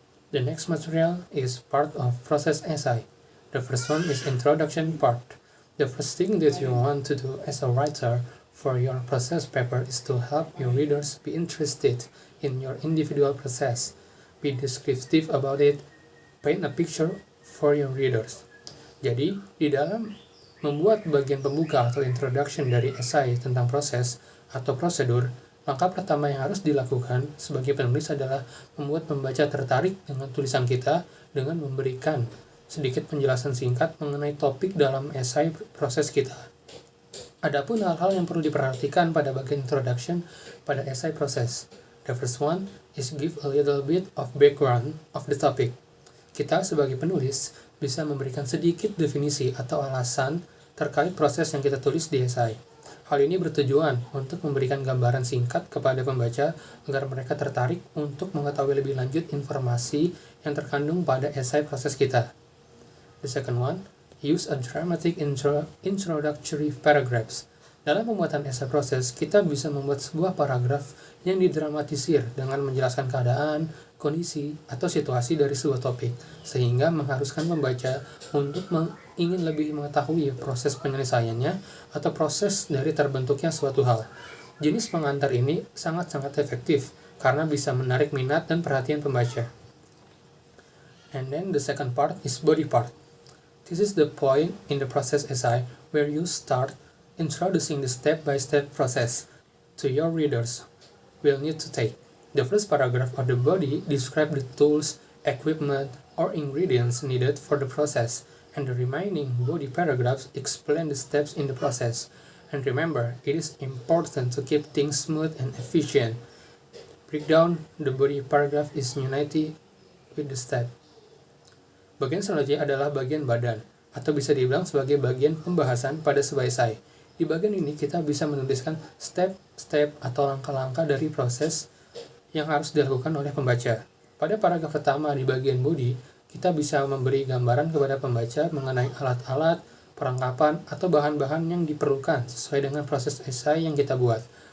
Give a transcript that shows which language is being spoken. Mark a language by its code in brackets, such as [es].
[en] The next material is part of process essay. The first one is introduction part. The first thing that you want to do as a writer for your process paper is to help your readers be interested in your individual process. Be descriptive about it. Paint a picture for your readers. [id] Jadi, di dalam membuat bagian pembuka atau introduction dari esai tentang proses atau prosedur, langkah pertama yang harus dilakukan sebagai penulis adalah membuat pembaca tertarik dengan tulisan kita dengan memberikan sedikit penjelasan singkat mengenai topik dalam esai proses kita. Adapun hal-hal yang perlu diperhatikan pada bagian introduction pada esai proses. [en] The first one is give a little bit of background of the topic. [id] Kita sebagai penulis bisa memberikan sedikit definisi atau alasan terkait proses yang kita tulis di esai. Hal ini bertujuan untuk memberikan gambaran singkat kepada pembaca agar mereka tertarik untuk mengetahui lebih lanjut informasi yang terkandung pada esai proses kita. The second one, use a dramatic introductory paragraphs. Dalam pembuatan esai proses, kita bisa membuat sebuah paragraf yang didramatisir dengan menjelaskan keadaan, kondisi, atau situasi dari sebuah topik, sehingga mengharuskan pembaca untuk ingin lebih mengetahui proses penyelesaiannya atau proses dari terbentuknya suatu hal. Jenis pengantar ini sangat-sangat efektif karena bisa menarik minat dan perhatian pembaca. [en] And then the second part is body part. This is the point in the process essay where you start introducing the step-by-step process to your readers will need to take. The first paragraph of the body describes the tools, equipment, or ingredients needed for the process, and the remaining body paragraphs explain the steps in the process. And remember, it is important to keep things smooth and efficient. Breakdown the body paragraph is united with the step. [id] Bagian selanjutnya adalah bagian badan, atau bisa dibilang sebagai bagian pembahasan pada sebuah esai. Di bagian ini kita bisa menuliskan step-step atau langkah-langkah dari proses yang harus dilakukan oleh pembaca. Pada paragraf pertama di bagian body, kita bisa memberi gambaran kepada pembaca mengenai alat-alat, perlengkapan, atau bahan-bahan yang diperlukan sesuai dengan proses esai yang kita buat.